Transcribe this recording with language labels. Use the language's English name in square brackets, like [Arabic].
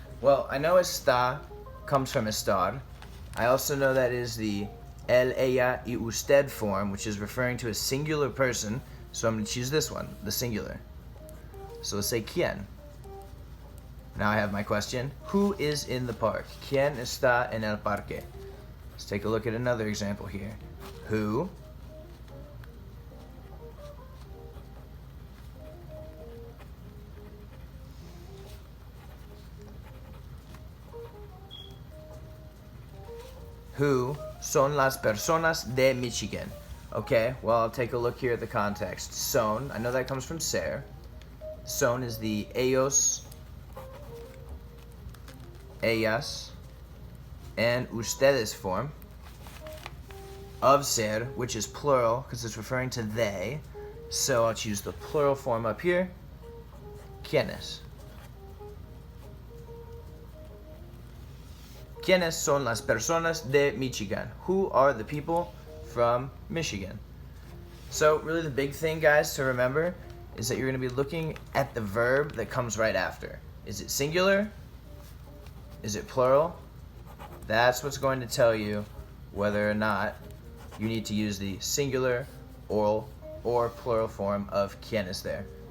[English] Well, I know está comes from estar. I also know that is the [Spanish] él, ella, y usted [English] form, which is referring to a singular person. So I'm going to choose this one, the singular. So let's say quién. Now I have my question. Who is in the park? [Spanish] ¿Quién está en el parque? [English] Let's take a look at another example here. Who [Spanish] son las personas de Michigan? [English] Okay, well, I'll take a look here at the context. Son, I know that comes from ser. Son is the [Spanish] ellos, ellas, [English] and ustedes form of ser, which is plural because it's referring to they. So I'll choose the plural form up here. [Spanish] ¿Quiénes? ¿Quiénes son las personas de Michigan? [English] Who are the people from Michigan? So really the big thing, guys, to remember is that you're going to be looking at the verb that comes right after. Is it singular? Is it plural? That's what's going to tell you whether or not you need to use the singular or plural form of quiénes there.